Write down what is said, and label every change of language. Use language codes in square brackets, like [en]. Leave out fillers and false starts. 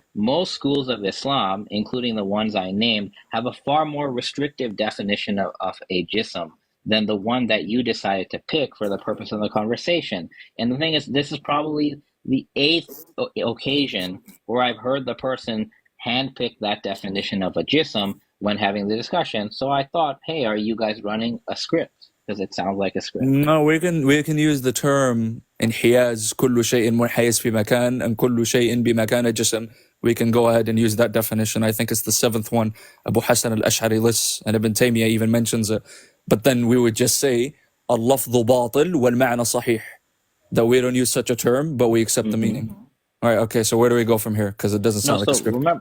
[en] Most schools of Islam, including the ones I named, have a far more restrictive definition of a jism than the one that you decided to pick for the purpose of the conversation. And the thing is, this is probably the 8th occasion where I've heard the person handpick that definition of a jism when having the discussion. So I thought, hey, are you guys running a script? Because it sounds like a script. No, we can use the term [ar] انحياز كل شيء منحيز في مكان and كل شيء بمكان جسم. [en] We can go ahead and use that definition. I think it's the 7th one. Abu Hassan al-Ash'ari lists, and Ibn Taymiyyah even mentions it. But then we would just say [ar] اللفظ باطل والمعنى صحيح. [en] That we don't use such a term, but we accept the meaning. All right, okay, so where do we go from here? Because it doesn't sound like a script.